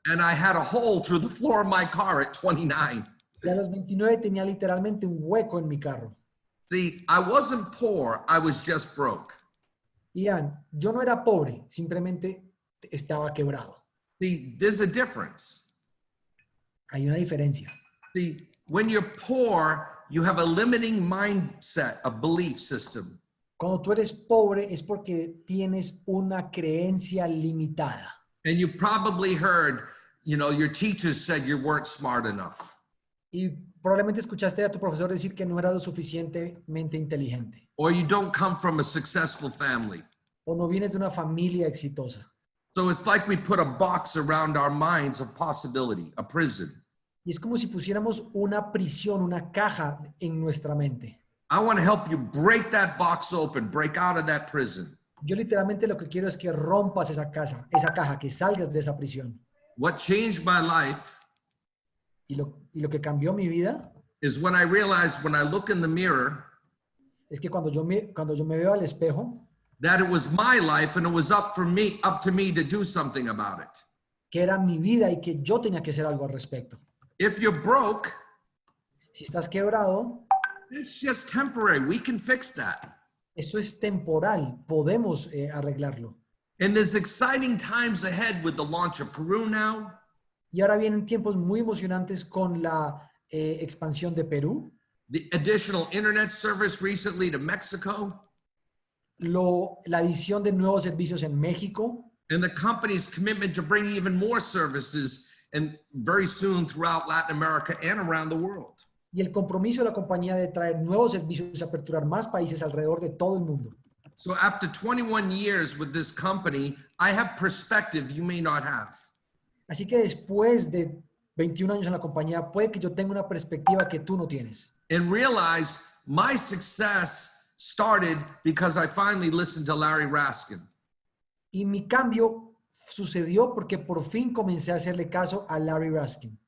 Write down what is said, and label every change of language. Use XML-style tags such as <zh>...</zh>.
<en>And I had a hole through the floor of my car at 29.</en> <es>Y a los 29 tenía literalmente un hueco en mi carro.</es> <en>See, I wasn't poor. I was just broke.</en> <es>Ian, yo no era pobre, simplemente estaba quebrado.</es> <en>See, there's a difference.</en> <es>Hay una diferencia.</es> <en>See, when you're poor, you have a limiting mindset, a belief system.</en> <es>Cuando tú eres pobre es porque tienes una creencia limitada.</es> <en>And you probably heard, your teachers said you weren't smart enough.</en> <es>Y probablemente escuchaste a tu profesor decir que no era lo suficientemente inteligente.</es> <en>Or you don't come from a successful family.</en> <es>O no vienes de una familia exitosa.</es> <en>So it's like we put a box around our minds of possibility, a prison.</en> <es>Y es como si pusiéramos una prisión, una caja en nuestra mente.</es> <en>I want to help you break that box open, break out of that prison.</en> <es>Yo literalmente lo que quiero es que rompas esa caja, que salgas de esa prisión.</es> <en>What changed my life</en> <es>Y lo que cambió mi vida</es> <en>is when I realized when I look in the mirror</en> <es>es que cuando yo me veo al espejo,</es> <en>that it was my life and it was up to me to do something about it.</en> <es>que era mi vida y que yo tenía que hacer algo al respecto.</es> <en>If you're broke,</en> <es>Si estás quebrado,</es> <en>it's just temporary. We can fix that.</en> <es>esto es temporal, podemos arreglarlo.</es> <en>And there's exciting times ahead with the launch of Peru now.</en> <es>Y ahora vienen tiempos muy emocionantes con la expansión de Perú,</es> <en>The additional internet service recently to Mexico,</en> <es>la adición de nuevos servicios en México</es> <en>and the company's commitment to bring even more services and very soon throughout Latin America and around the world.</en> <es>y el compromiso de la compañía de traer nuevos servicios y aperturar más países alrededor de todo el mundo.</es> <en>So after 21 years with this company, I have perspective you may not have.</en> <es>Así que después de 21 años en la compañía, puede que yo tenga una perspectiva que tú no tienes.</es> <en>And realize my success started because I finally listened to Larry Raskin.</en> <es>Y mi cambio sucedió porque por fin comencé a hacerle caso a Larry Raskin.</es>